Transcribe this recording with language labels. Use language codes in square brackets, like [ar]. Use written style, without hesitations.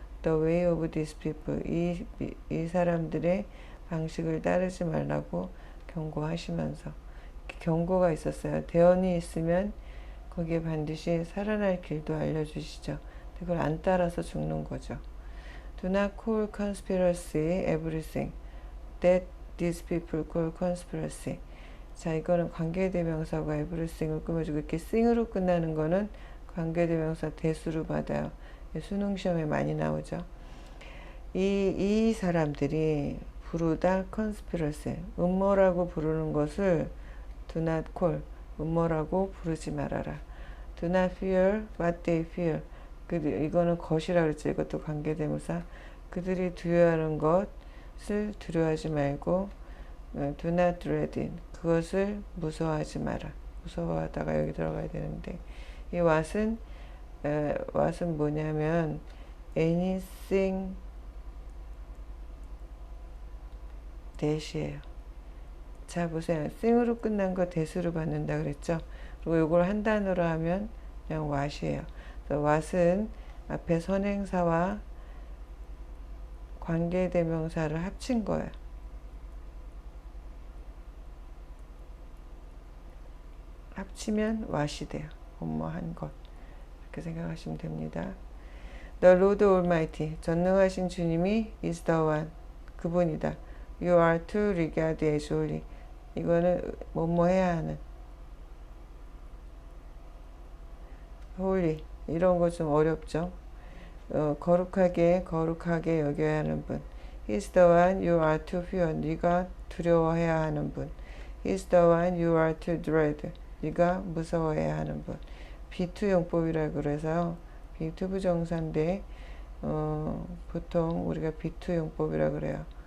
[en] the way of these people, [ko] 이 사람들의 방식을 따르지 말라고 경고하시면서, 경고가 있었어요. 대언이 있으면 거기에 반드시 살아날 길도 알려주시죠. 그걸 안 따라서 죽는 거죠. [en] Do not call conspiracy everything that these people call conspiracy. [ko] 자, 이거는 관계대명사가 everything을 꾸며주고, 이렇게 thing으로 끝나는 거는 관계대명사 대수로 받아요. 수능 시험에 많이 나오죠. 이 사람들이 부르다 conspiracy, 음모라고 부르는 것을 [en] do not call, [ko] 음모라고 부르지 말아라. [en] Do not fear what they fear. [ko] 이거는 것이라 그랬죠. 이것도 관계대명사. 그들이 두려워하는 것을 두려워하지 말고, [en] do not dread it. [ko] 그것을 무서워하지 마라. 무서워하다가 여기 들어가야 되는데, 이 what은 뭐냐면 anything that이에요. 자, 보세요. thing으로 끝난 거 that으로 받는다 그랬죠. 그리고 이걸 한 단어로 하면 그냥 what이에요. what은 앞에 선행사와 관계대명사를 합친 거예요. 합치면 what이 돼요. 뭐뭐한 것. 이렇게 생각하시면 됩니다. [en] The Lord Almighty, [ko] 전능하신 주님이 [en] is the one, [ko] 그분이다. [en] You are to regard as holy. [ko] 이거는 뭐뭐 해야 하는. holy, 이런 거 좀 어렵죠. 거룩하게 여겨야 하는 분. [en] He's the one you are to fear. [ko] 네가 두려워해야 하는 분. [en] He's the one you are to dread. [ko] 네가 무서워해야 하는 분. B2 용법이라고 그래서 B2 부정사인데 보통 우리가 B2 용법이라고 그래요.